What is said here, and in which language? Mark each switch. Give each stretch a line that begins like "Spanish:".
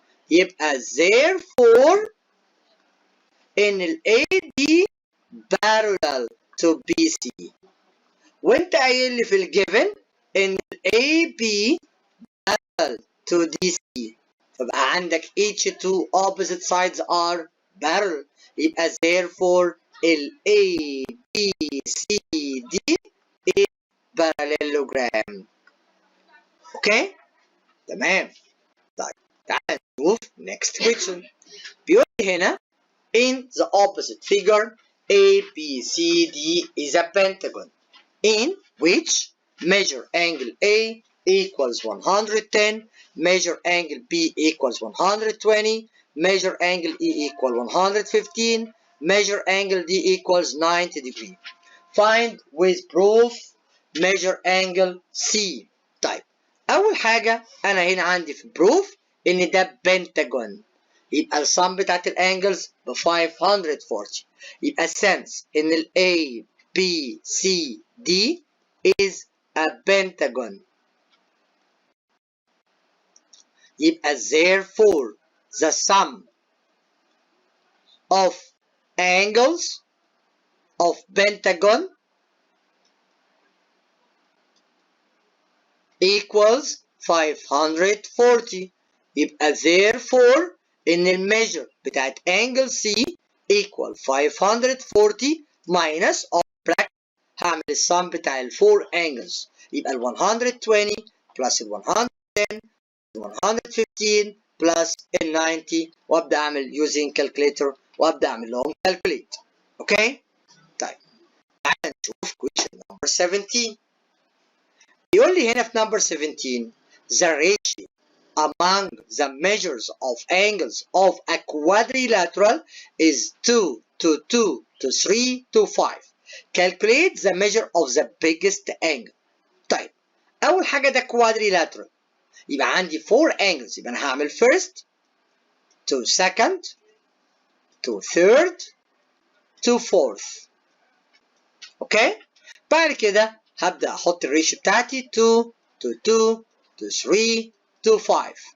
Arabic: يبقى
English: therefore ان ال AD parallel to BC.
Arabic: وانت قايل لي في الجيفن ان ال AB
English: parallel to DC. فبقى عندك each two opposite sides are parallel. يبقى therefore ال ABCD is parallelogram.
Arabic: اوكي؟ تمام. طيب تعال نشوف next question. بيقول لي هنا
English: in the opposite figure ABCD is a pentagon in which measure angle A equals 110, measure angle B equals 120, measure angle E equal 115, measure angle D equals 90 degree. Find with proof measure angle C.
Arabic: طيب أول حاجة أنا هنا عندي في proof إن ده pentagon. يبقى السم بتاعت الانجلز ب 540.
English: يبقى sense إن ال A B C D is a pentagon.
Arabic: يبقى
English: therefore the sum of angles of pentagon equals 540.
Arabic: يبقى therefore ان الميجر بتاعت angle C equal 540 minus of bracket. هعمل السم بتاع ال 4 angles، يبقى ال 120 plus ال 110 ال 115 plus ال 90 وابدا اعمل using calculator وابدا اعمل لهم calculate. اوكي؟ طيب تعالى نشوف question number 17. يقول لي هنا في
English: number 17 the ratio among the measures of angles of a quadrilateral is 2 to 2 to 3 to 5. Calculate the measure of the biggest angle.
Arabic: طيب أول حاجة ده quadrilateral، يبقى عندي 4 angles، يبقى أنا هعمل
English: first to second to third to fourth.
Arabic: أوكي؟ بعد كده هبدأ أحط الريشيو بتاعتي
English: 2 to 2 to 3 to 5.